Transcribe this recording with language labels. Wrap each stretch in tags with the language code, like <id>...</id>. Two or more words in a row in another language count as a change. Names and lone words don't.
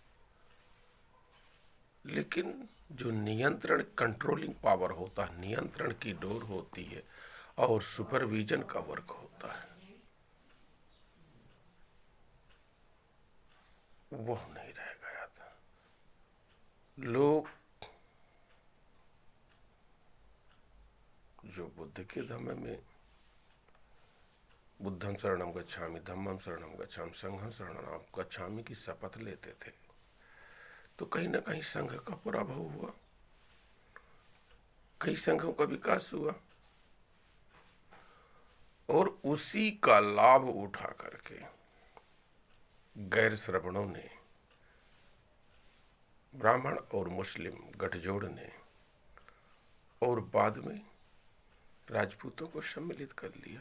<hi>लेकिन जो नियंत्रण,</hi> <en>controlling power</en> <hi>होता है, नियंत्रण की डोर होती है और सुपरविजन का वर्क होता है, वह नहीं रह गया था। लोग जो बुद्ध के धम्म में</hi> <pi>बुद्धं शरणं गच्छामि, धम्मं शरणं गच्छामि, संघं शरणं गच्छामि</pi> <hi>की शपथ लेते थे, तो कहीं ना कहीं संघ का पराभव हुआ, कई संघों का विकास हुआ और उसी का लाभ उठा करके गैर श्रवणों ने, ब्राह्मण और मुस्लिम गठजोड़ ने और बाद में राजपूतों को सम्मिलित कर लिया।</hi>